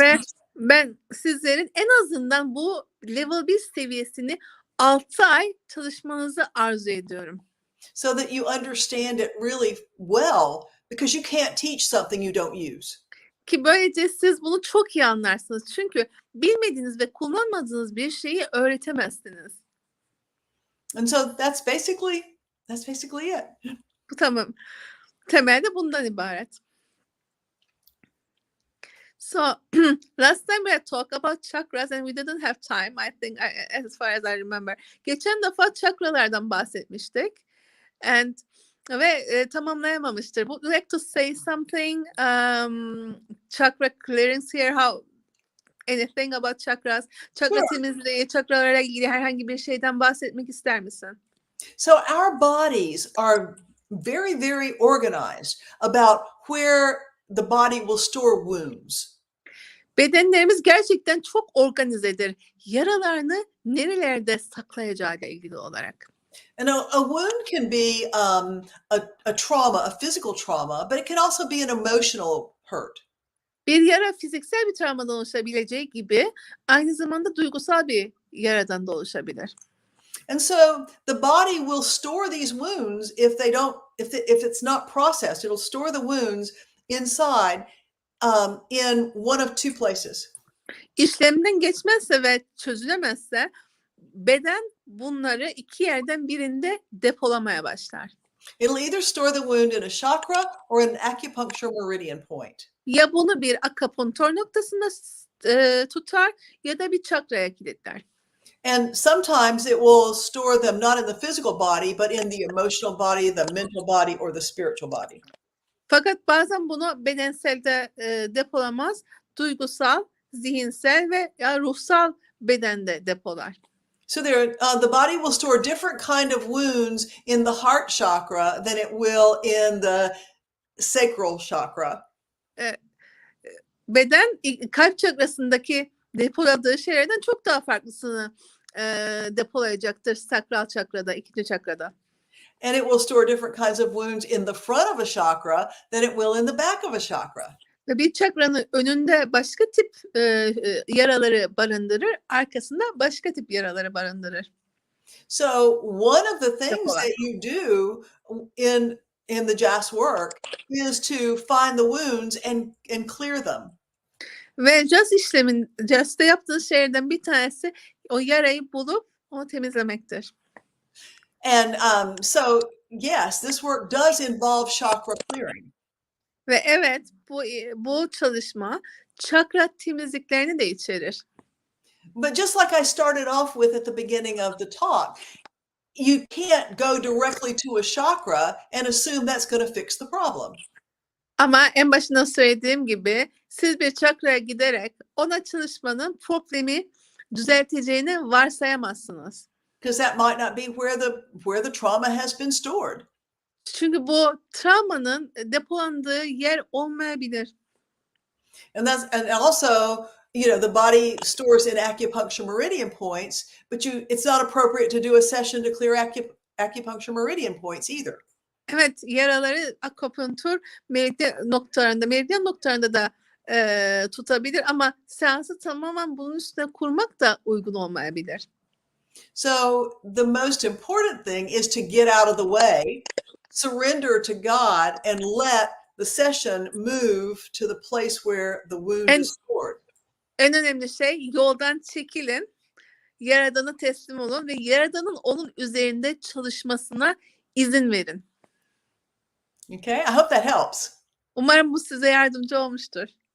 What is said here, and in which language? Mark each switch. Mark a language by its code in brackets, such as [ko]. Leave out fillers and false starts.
[tr] Ve ben sizlerin en azından bu level 1 seviyesini 6 ay çalışmanızı arzu ediyorum. [en] So that you understand it really well, because you can't teach something you don't use. [tr] Ki böylece siz bunu çok iyi anlarsınız. Çünkü bilmediğiniz ve kullanmadığınız bir şeyi öğretemezsiniz. [en] And so that's basically it. [tr] Bu tamam. Temelde bundan ibaret. [en] So last time we had talked about chakras and we didn't have time, I think, as far as I remember. [tr] Geçen defa çakralardan bahsetmiştik. Ve tamamlayamamıştır. [en] Would you like to say something? Chakra clearance here, anything about chakras? [tr] Çakra temizliği, çakralarla ilgili herhangi bir şeyden bahsetmek ister misin? [en] So our bodies are very, very organized about where the body will store wounds. [tr] Bedenlerimiz gerçekten çok organizedir. Yaralarını nerelerde saklayacağıyla ilgili olarak. [en] And a wound can be a trauma, a physical trauma, but it can also be an emotional hurt. [tr] Bir yara fiziksel bir travmadan oluşabileceği gibi aynı zamanda duygusal bir yaradan da oluşabilir. [en] And so the body will store these wounds if it's not processed. It'll store the wounds inside in one of two places. [tr] İşleminden geçmezse ve çözülemezse beden bunları iki yerden birinde depolamaya başlar. [en] It'll either store the wound in a chakra or in an acupuncture meridian point. [tr] Ya bunu bir akupunktur noktasında tutar ya da bir çakraya kilitler. [en] And sometimes it will store them not in the physical body, but in the emotional body, the mental body, or the spiritual body. [tr] Fakat bazen bunu bedenselde depolamaz, duygusal, zihinsel ve ruhsal bedende depolar. [en] So the body will store different kind of wounds in the heart chakra than it will in the sacral chakra. [tr] Beden kalp çakrasındaki depoladığı şeylerden çok daha farklısını depolayacaktır sakral çakrada, ikinci çakrada. [en] And it will store different kinds of wounds in the front of a chakra than it will in the back of a chakra. [tr] Ve bir çakranın önünde başka tip yaraları barındırır, arkasında başka tip yaraları barındırır. [en] So one of the things that you do in the JAS work is to find the wounds and clear them. [tr] Ve JAS'ta yaptığınız şeylerden bir tanesi o yarayı bulup onu temizlemektir. [en] And so yes, this work does involve chakra clearing. [tr] Ve evet, bu çalışma çakra temizliklerini de içerir. [en] But just like I started off with at the beginning of the talk, you can't go directly to a chakra and assume that's going to fix the problem. [tr] Ama en başında söylediğim gibi siz bir çakraya giderek ona çalışmanın problemi düzelteceğini varsayamazsınız. [en] Because that might not be where the trauma has been stored. [tr] Çünkü bu travmanın depolandığı yer olmayabilir. [en] And also, the body stores in acupuncture meridian points, but it's not appropriate to do a session to clear acupuncture meridian points either. [tr] Evet, yaraları akupunktur meridyen noktalarında da tutabilir ama seansı tamamen bunun üstüne kurmak da uygun olmayabilir. [en] So the most important thing is to get out of the way, surrender to God, and let the session move to the place where the wound is stored. [tr] En önemli şey yoldan çekilin, Yaradan'a teslim olun ve Yaradan'ın onun üzerinde çalışmasına izin verin. [en] Okay, I hope that helps. [tr] Umarım bu size yardımcı olmuştur.